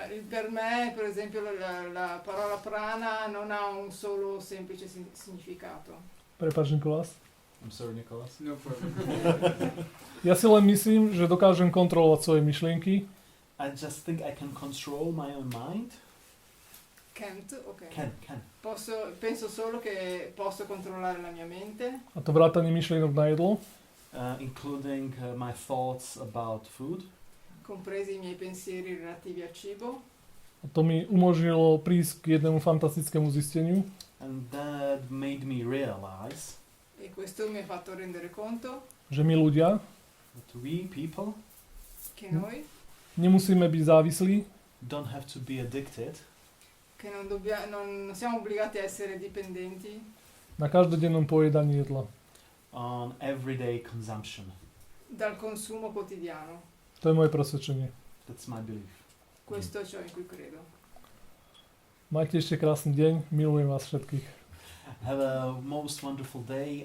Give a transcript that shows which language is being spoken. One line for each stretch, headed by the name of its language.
Italian: Per me, per esempio, la parola prana non ha un solo semplice significato.
Slovak: Prepáč, Nikolás.
English: I'm sorry, Nicholas. No problem.
Slovak: Ja si len myslím, že dokážem kontrolovať svoje myšlienky.
English: I just think I can control my own mind. Can't, ok. Can.
Italian: Penso solo che posso controllare la mia mente.
Slovak: A to vrátanie myšlienok na jedlo.
English: Including my thoughts about food.
Italian: Compresi i miei pensieri relativi al cibo.
Slovak: A to mi umožnilo prísť k jednému fantastickému zisteniu.
English: And that made me realize
Italian: E questo mi ha fatto rendere conto
Slovak: že my ľudia
English: that we people
Italian: che noi
Slovak: nemusíme byť závislí,
English: don't have to be addicted
Italian: che non siamo obbligati a essere dipendenti
Slovak: na každodennom pojedaní jedla.
English: on everyday consumption.
Italian: dal consumo quotidiano.
Slovak: To je moje presvedčenie.
English: That's my belief.
Italian: Questo è ciò in cui credo.
Slovak: Majte ešte krásny deň, milujem vás všetkých.
English: Have a most wonderful day.